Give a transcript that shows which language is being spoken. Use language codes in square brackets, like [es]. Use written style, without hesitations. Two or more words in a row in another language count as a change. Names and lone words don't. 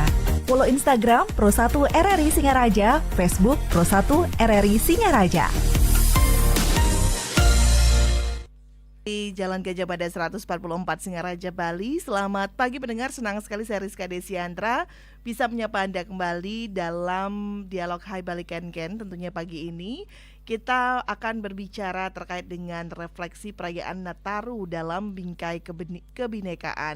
[id] Follow Instagram Pro1 RRI Singaraja, Facebook Pro1 RRI Singaraja. Di Jalan Gajah Mada 144 Singaraja, Bali. Selamat pagi pendengar, senang sekali saya Rizka Desiandra bisa menyapa Anda kembali dalam dialog Hai Bali Ken Ken. Tentunya pagi ini kita akan berbicara terkait dengan refleksi perayaan Nataru dalam bingkai kebinekaan.